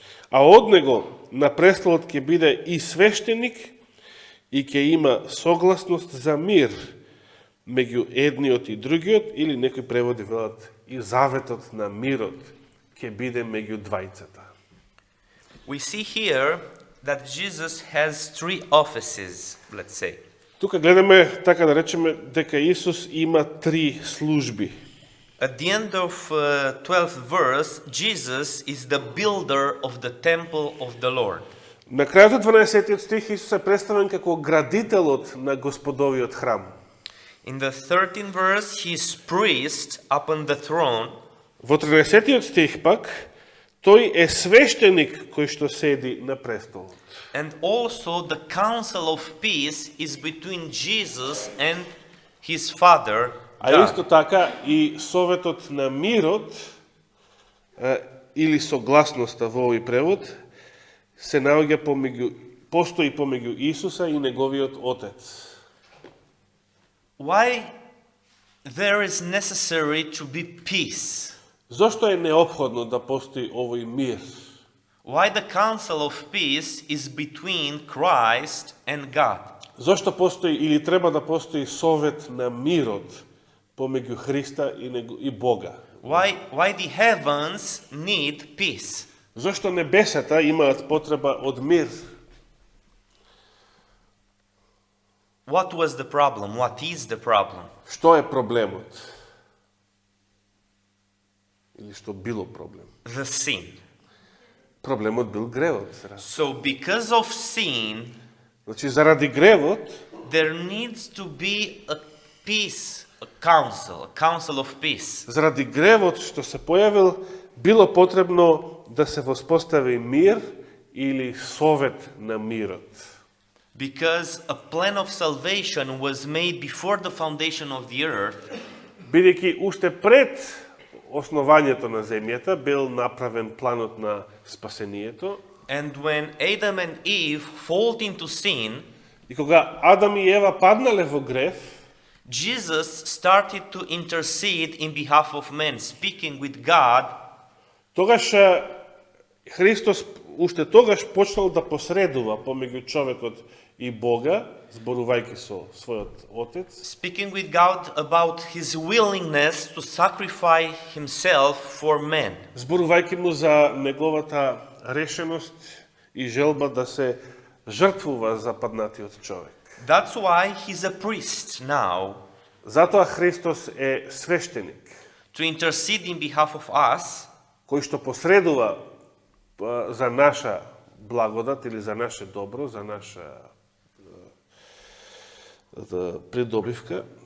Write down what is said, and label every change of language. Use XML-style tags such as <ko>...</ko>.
<mk>А од него на престолот ќе биде и свештеник и ќе има согласност за мир меѓу едниот и другиот, или некои преводи велат и заветот на мирот ќе биде меѓу двајцата.</mk> <en>We see here that Jesus has three offices, let's say.</en> <mk>Тука гледаме, така да речеме, дека Исус има три служби.</mk> <en>At the end of 12th verse, Jesus is the builder of the temple of the Lord.</en> <mk>На крајот 12 стих Исус е представен како градителот на Господовиот храм.</mk> <en>In the 13th verse, he is priest upon the throne.</en> <mk>Во 13 стих пак, тој е свештеник кој што седи на престолот.</mk> <en>And also the council of peace is between Jesus and his father,</en> <mk>А</mk> <en>God.</en> <mk>исто така и советот на мирот, или согласноста во овој превод, се наоѓа постои помеѓу Исуса и неговиот отец.</mk> <en>Why there is necessary to be peace?</en> <mk>Зошто е неопходно да постои овој мир?</mk> <en>Why the counsel of peace is between Christ and God?</en> <mk>Зошто постои или треба да постои совет на мирот помеѓу Христа и Бога?</mk> <en>Why the heavens need peace?</en> <mk>Зошто небесата имаат потреба од мир?</mk> <en>What was the problem? What is the problem?</en> <mk>Што е проблемот? Или што било проблем?</mk> <en>The sin.</en> <mk>Проблемот бил гревот.</mk> <en>So because of sin,</en> <mk>Значи, заради гревот,</mk> <en>there needs to be a peace, a council of peace.</en> <mk>заради гревот што се појавил, било потребно да се воспостави мир или совет на мирот.</mk> <en>Because a plan of salvation was made before the foundation of the earth,</en> <mk>Бидејќи уште пред основањето на земјата бил направен планот на спасението,</mk> <en>and when Adam and Eve fall into sin,</en> <mk>и кога Адам и Ева паднале во грев,</mk> <en>Jesus started to intercede in behalf of men, speaking with God,</en> <mk>тогаш Христос уште тогаш почнал да посредува помеѓу човекот и Бога, зборувајќи со својот Отец,</mk> <en>speaking with God about his willingness to sacrifice himself for men.</en> <mk>зборувајќи му за неговата решеност и желба да се жртвува за паднатиот човек.</mk> <en>That's why he's a priest now,</en> <mk>Затоа Христос е свештеник,</mk> <en>to intercede in behalf of us,</en> <mk>кој што посредува за наша благодат или за наше добро, за наша придобивка.</mk>